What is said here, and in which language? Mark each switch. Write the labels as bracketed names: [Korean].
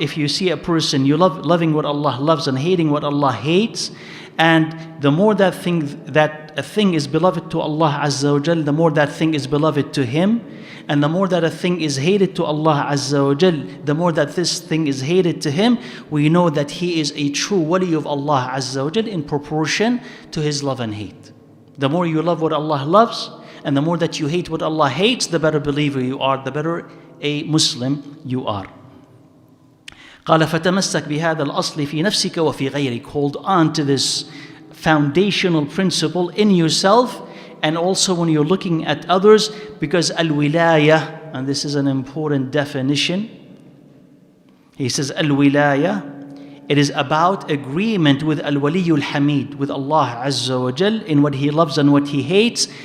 [English] If you see a person, you loving what Allah loves and hating what Allah hates, and the more that a thing is beloved to Allah Azza wa Jal, the more that thing is beloved to Him, and the more that a thing is hated to Allah Azza wa Jal, the more that this thing is hated to Him, we know that he is a true wali of Allah Azza wa Jal in proportion to his love and hate. The more you love what Allah loves, and the more that you hate what Allah hates, the better believer you are, the better a Muslim you are. [Arabic] قال فتمسك بهذا الأصل في نفسك وفي غيرك. [English] Hold on to this foundational principle in yourself and also when you're looking at others, because al-wilaya, and this is an important definition. He says al-wilaya, it is about agreement with al-waliyul hamid, with Allah Azza wa Jal in what He loves and what He hates.